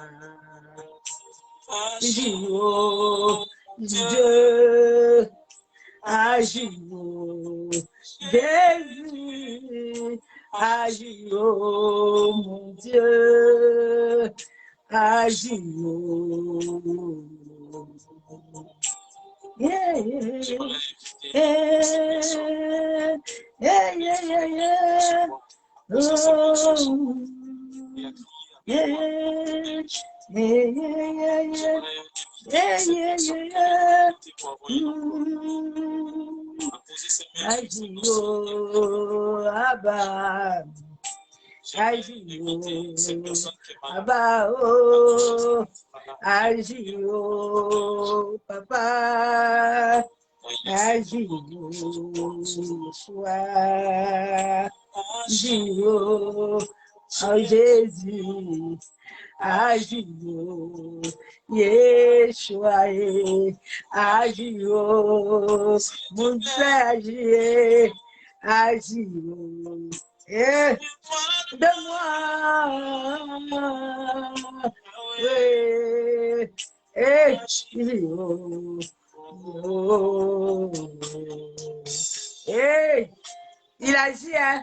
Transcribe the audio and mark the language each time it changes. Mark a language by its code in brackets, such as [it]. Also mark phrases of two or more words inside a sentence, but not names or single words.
[fr] agis, oh Dieu, agis, oh Jésus, agis, oh mon Dieu, agis, oh. [en] Yeah, yeah, yeah, yeah, yeah, yeah. Oh, yeah, yeah, yeah, yeah, yeah. [fr] Agio, Abba, agio, Abba, oh, agio, Papa, agio, Yeshua, agio, oh Jésus, agio, Yeshua, agio, mon Dieu, agio, de moi, il agit, hein?